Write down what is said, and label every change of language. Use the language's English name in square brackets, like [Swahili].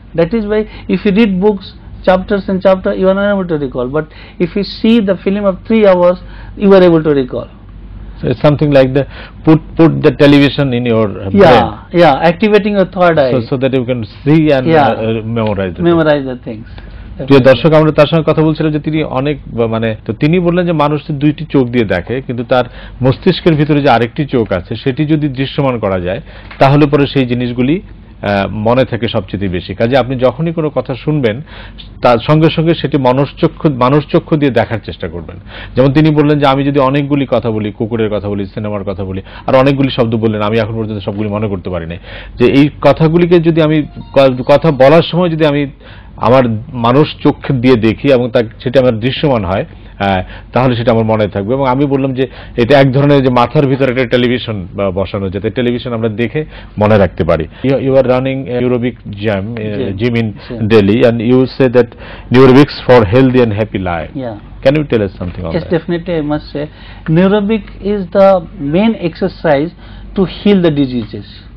[English] That is why if you read books, chapters and chapter, you are not able to recall, but if you see the film of 3 hours, you are able to recall. So it's something like the put the television in your brain. Yeah, activating your third eye, So that you can see and memorize the things. [Bangla] প্রিয় দর্শক, আমরা তার সঙ্গে কথা বলছিলাম যে তিনি অনেক তো তিনি বললেন যে মানুষ 2টি চোখ দিয়ে দেখে, কিন্তু তার মস্তিষ্কের ভিতরে যে আরেকটি চোখ আছে সেটি যদি দৃশ্যমান করা যায় তাহলে পরে সেই জিনিসগুলি মনে থাকে সবচেয়ে বেশি। কাজে আপনি যখনই কোনো কথা শুনবেন তার সঙ্গে সঙ্গে সেটি মানুষ চক্ষু দিয়ে দেখার চেষ্টা করবেন। যেমন তিনি বললেন যে আমি যদি অনেকগুলি কথা বলি, কুকুরের কথা বলি, সিনেমার কথা বলি, আর অনেকগুলি শব্দ বললেন, আমি এখন পর্যন্ত সবগুলি মনে করতে পারি না, যে এই কথাগুলিকে যদি আমি কথা বলার সময় যদি আমি আমার মানুষ চোখ দিয়ে দেখি এবং সেটা আমার দৃশ্যমান হয়, তাহলে সেটা আমার মনে থাকবে। এবং আমি বললাম যে এটা এক ধরনের যে মাথার ভিতরে একটা টেলিভিশন বসানো, যাতে টেলিভিশন আমরা দেখে মনে রাখতে পারি। [English] You are running neurobic gym in Delhi, and you say that neurobics for healthy and happy life. Yeah. Can you tell us something on Yes, that? definitely I must say. Neurobic is the main exercise to heal the diseases.